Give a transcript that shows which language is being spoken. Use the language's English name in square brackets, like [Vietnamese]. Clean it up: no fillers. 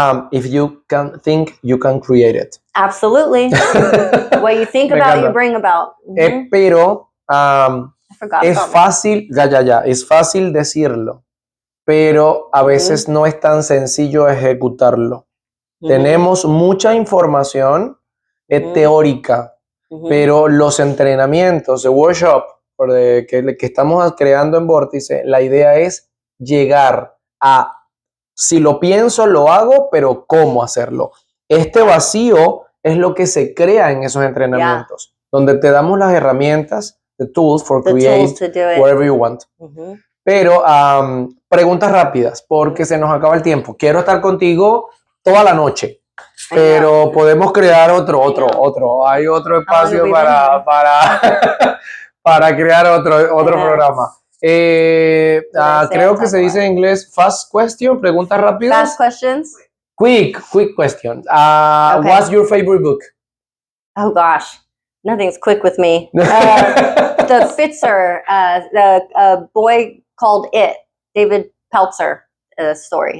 [English] If you can think, you can create it. Absolutely. What you think about, you bring about. [Spanish] Pero es fácil, es fácil decirlo, pero a veces no es tan sencillo ejecutarlo. Tenemos mucha información teórica, pero los entrenamientos, el workshop que estamos creando en Vórtice, la idea es llegar a, si lo pienso, lo hago, pero ¿cómo hacerlo? Este vacío es lo que se crea en esos entrenamientos, donde te damos las herramientas, [English] the tools for create whatever you want. [Spanish] Pero preguntas rápidas, porque se nos acaba el tiempo. Quiero estar contigo toda la noche, pero podemos crear otro. Hay otro espacio para crear otro programa. Creo que se dice en inglés [English] fast question, [Spanish] preguntas rápidas. [English] Fast questions. Quick question. What's your favorite book? Oh gosh, nothing's quick with me. The Fitzer, the boy called It, David Peltzer story.